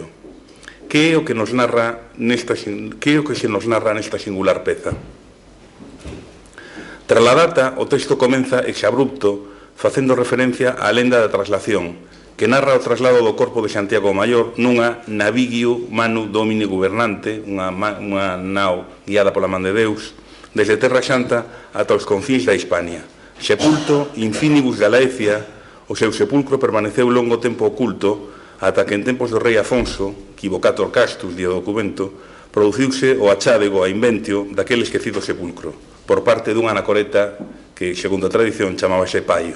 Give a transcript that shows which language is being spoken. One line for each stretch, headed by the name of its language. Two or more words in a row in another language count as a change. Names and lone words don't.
Galician: Que é o que se nos narra nesta singular peza? Tras a data, o texto comeza exabrupto, facendo referencia á lenda da traslación, que narra o traslado do corpo de Santiago Maior nunha
Latin: navigio manu domini gubernante,
Galician: unha nao guiada pola man de Deus, desde Terra Santa ata os confíns da Hispania.
Latin: Sepulto infinibus Galaecia,
Galician: o seu sepulcro permaneceu longo tempo oculto, ata que en tempos do rei Afonso,
Latin: equivocator castus,
Galician: di o documento, produciuse o achádego a inventio daquele esquecido sepulcro, por parte dunha anacoreta que, segundo a tradición, chamábase Paio.